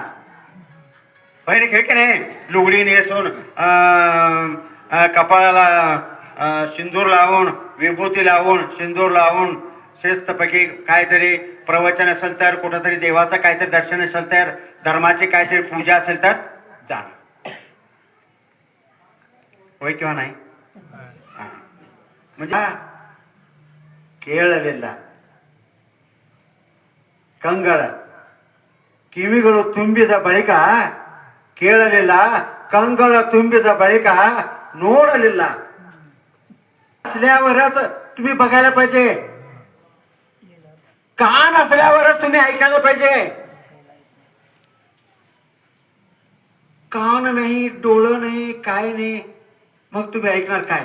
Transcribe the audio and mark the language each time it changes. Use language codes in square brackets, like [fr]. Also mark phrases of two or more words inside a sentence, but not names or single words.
[mr] पहिले खेळ की नाही, लुगडी नेसून कपाळाला सिंदूर लावून, विभूती लावून, सिंदूर लावून शिस्तपैकी काहीतरी प्रवचन असेल तर, कुठंतरी देवाचं काहीतरी दर्शन असेल तर, धर्माची काहीतरी पूजा असेल तर जाणार. होय किंवा नाही? म्हणजे [kn] ಕೇಳಲಿಲ್ಲ ಕಂಗಳ ಕಿವಿಗಳು ತುಂಬಿದ ಬಳಿಕ ಕೇಳಲಿಲ್ಲ, ಕಂಗಳ ತುಂಬಿದ ಬಳಿಕ ನೋಡಲಿಲ್ಲ. [mr] असल्यावरच तुम्ही बघायला पाहिजे. कान असल्यावरच तुम्ही ऐकायला पाहिजे. कान नाही, डोळं नाही, काय नाही, मग तुम्ही ऐकणार काय?